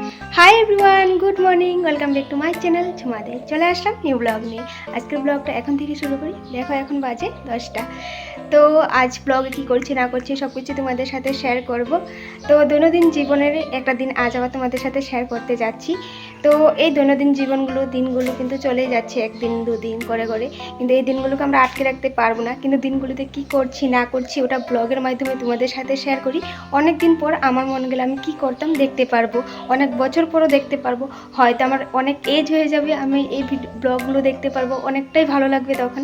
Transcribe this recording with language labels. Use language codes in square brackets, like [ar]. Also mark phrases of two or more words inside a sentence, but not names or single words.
[en] Hi everyone, good morning, Welcome back to my channel झुमादे। [bn] চলে আসলাম নিউ ব্লগ নিয়ে। আজকের ব্লগটা এখন থেকে শুরু করি। দেখো এখন বাজে 10টা। তো আজ ব্লগে কি করছি না করছি সবকিছু তোমাদের সাথে শেয়ার করব। তো দৈনন্দিন জীবনের একটা দিন আজ আবার তোমাদের সাথে শেয়ার করতে যাচ্ছি। তো এই দৈনন্দিন জীবনগুলো দিনগুলো কিন্তু চলেই যাচ্ছে একদিন দুদিন করে করে, কিন্তু এই দিনগুলোকে আমরা আটকে রাখতে পারবো না। কিন্তু দিনগুলোতে কি করছি না করছি ওটা ব্লগের মাধ্যমে তোমাদের সাথে শেয়ার করি। অনেক দিন পর আমার মনে গেলে আমি কি করতাম দেখতে পারবো, অনেক বছর পরও দেখতে পারবো। হয়তো আমার অনেক এজ হয়ে যাবে, আমি এই ব্লগগুলো দেখতে পারবো, অনেকটাই ভালো লাগবে তখন।